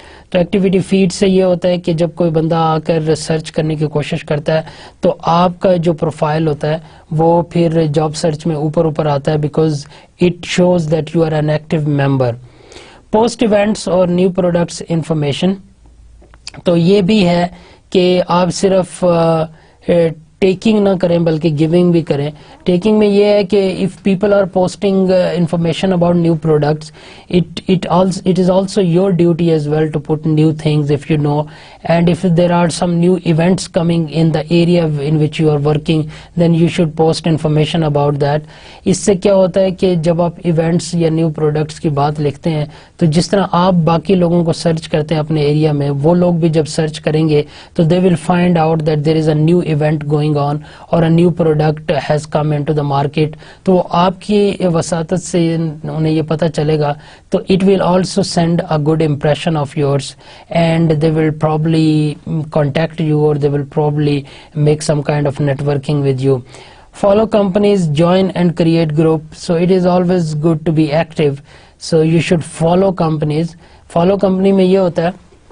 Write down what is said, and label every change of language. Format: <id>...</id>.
<ur>تو activity feed سے یہ ہوتا ہے کہ جب کوئی بندہ آ کر سرچ کرنے کی کوشش کرتا ہے تو آپ کا جو پروفائل ہوتا ہے وہ پھر جاب سرچ میں اوپر آتا ہے,</ur> <en>Because it shows that you are an active member.</en> <ur>Post events اور نیو پروڈکٹس انفارمیشن, تو یہ بھی ہے کہ آپ صرف ٹیکنگ نہ کریں بلکہ گیونگ بھی کریں.</ur> <en>taking</en> <ur>میں یہ ہے کہ</ur> <en>If people are posting information about new products, it is also your duty as well to put new things if you know, and if there are some new events coming in the area in which you are working, then you should post information about that.</en> <ur>اس سے کیا ہوتا ہے کہ جب آپ events یا new products کی بات لکھتے ہیں تو جس طرح آپ باقی لوگوں کو سرچ کرتے ہیں اپنے ایریا میں, وہ لوگ بھی جب سرچ کریں گے تو</ur> <en>they will find out that there is a new event going on or a new product has come into the market.</en> <ur>تو آپ کی وساطت سے انہیں یہ پتہ چلے گا,</ur> <en>تو it will also send a good impression of yours, and they will probably contact you, or they will probably make some kind of networking with you. Follow companies, join and create group. So it is always good to be active, so you should follow companies. Follow company</en> <ur>میں یہ ہوتا ہے</ur>